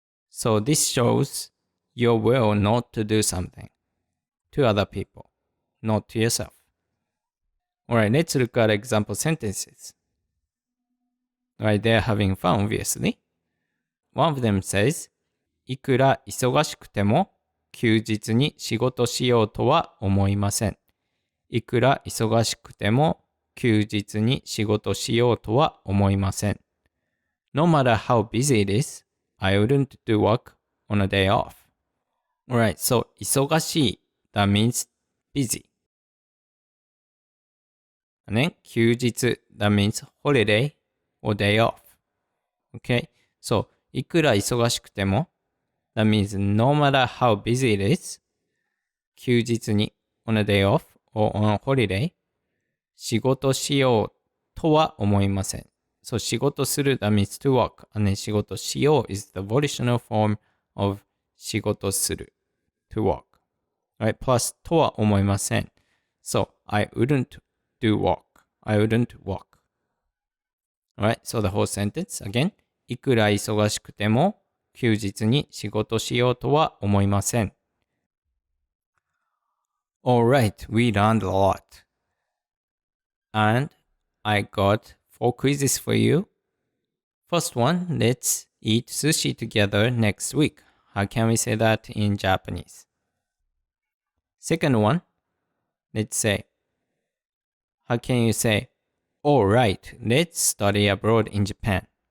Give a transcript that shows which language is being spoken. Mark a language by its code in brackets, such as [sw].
[en] So this shows your will not to do something to other people, not to yourself. Alright, let's look at example sentences. Alright, they're having fun, obviously. One of them says, [ja] いくら忙しくても休日に仕事しようとは思いません。いくら忙しくても休日に仕事しようとは思いません。 [en] No matter how busy it is, I wouldn't do work on a day off. Alright, so 忙しい that means busy. And then 休日 that means holiday or day off. Okay, so [ja] いくら忙しくても [en] that means no matter how busy it is [ja] 休日に [en] on a day off or on a holiday [ja] 仕事しようとは思いません。 [en] So 仕事する that means to work and then 仕事しよう is the volitional form of 仕事する to work. Right? Plus [ja] とは思いません。 [en] So I wouldn't do work. I wouldn't work. Alright, so the whole sentence again. [ja] いくら忙しくても休日に仕事しようとは思いません。 [en] Alright, we learned a lot. And I got 4 quizzes for you. First one, let's eat sushi together next week. How can we say that in Japanese? Second one, let's say, how can you say, alright, let's study abroad in Japan?